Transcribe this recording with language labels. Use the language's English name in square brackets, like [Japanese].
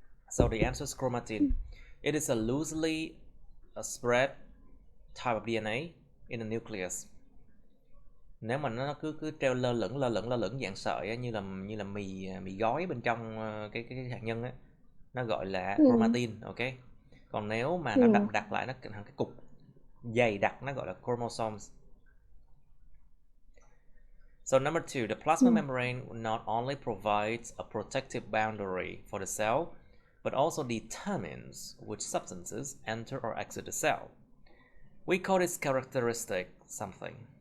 [English] So the answer is chromatin. It is a loosely spread type of DNA in the nucleus. [Vietnamese] Nếu mà nó cứ treo lơ lửng dạng sợi á, như là mì gói bên trong cái hạt nhân á, nó gọi là chromatin, ok? Còn nếu mà nó đậm đặc lại, nó thành cái cục dày đặc, nó gọi là chromosomes. [English] So number two, the plasma membrane not only provides a protective boundary for the cell, but also determines which substances enter or exit the cell. We call this characteristic something.